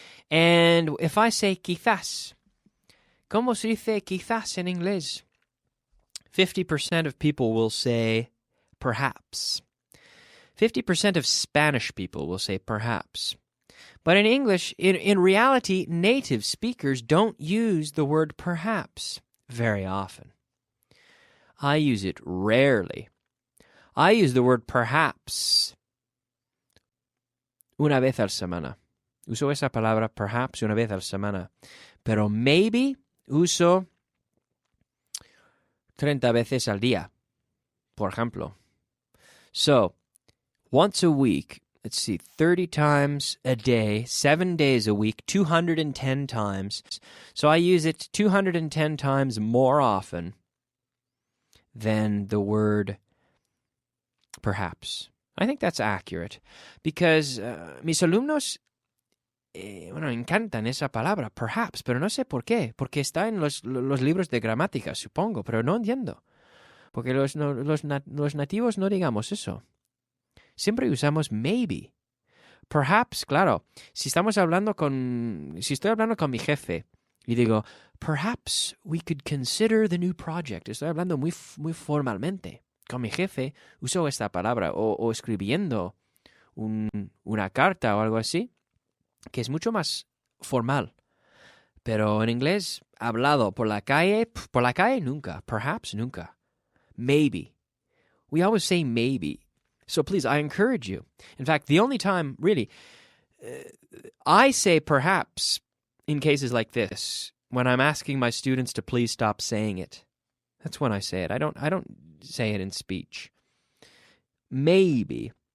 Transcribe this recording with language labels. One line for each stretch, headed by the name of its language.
English: And if I say
Spanish: quizás, ¿cómo se dice quizás en inglés?
English: 50% of people will say perhaps. 50% of Spanish people will say perhaps. But in English, in reality, native speakers don't use the word perhaps very often. I use it rarely. I use the word perhaps
Spanish: una vez a la semana. Uso esa palabra perhaps una vez a la semana. Pero maybe uso 30 veces al día, por ejemplo.
English: So, once a week, let's see, 30 times a day, 7 days a week, 210 times. So I use it 210 times more often than the word perhaps. I think that's accurate because
Spanish: mis alumnos, encantan esa palabra, perhaps, pero no sé por qué, porque está en los libros de gramática, supongo, pero no entiendo. Porque los nativos no digamos eso. Siempre usamos maybe. Perhaps, claro, si estoy hablando con mi jefe y digo,
English: perhaps we could consider the new project.
Spanish: Estoy hablando muy formalmente. Con mi jefe uso esta palabra o escribiendo una carta o algo así, que es mucho más formal. Pero en inglés, hablado por la calle nunca.
English: Perhaps nunca. Maybe. We always say maybe. So please, I encourage you. In fact, the only time, really, I say perhaps in cases like this, when I'm asking my students to please stop saying it. That's when I say it. I don't say it in speech. Maybe.